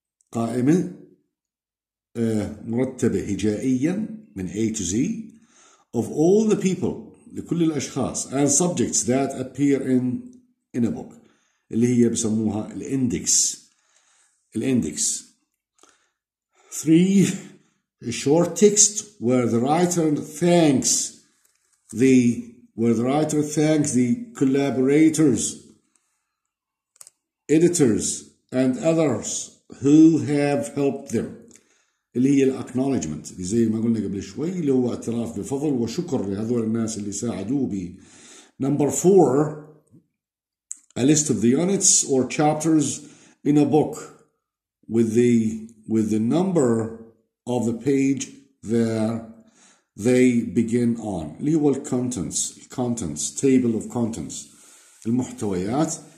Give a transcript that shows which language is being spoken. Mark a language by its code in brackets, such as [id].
[ar] قائمة مرتبة هجائيا من [en] A to Z of all the people, [ar] لكل الأشخاص, [en] and subjects that appear in a book, [ar] اللي هي بسموها الإندكس. 3, [en] a short text where the writer thanks the collaborators, editors, and others who have helped them, [ar] اللي هي الاكنولجمنت، اللي زي ما قلنا قبل شوي، اللي هو اعتراف بفضل وشكر لهذول الناس اللي ساعدوه به. [en] Number 4, a list of the units or chapters in a book with the number of the page that they begin on، [ar] اللي هو [en] contents table of contents، [ar] المحتويات.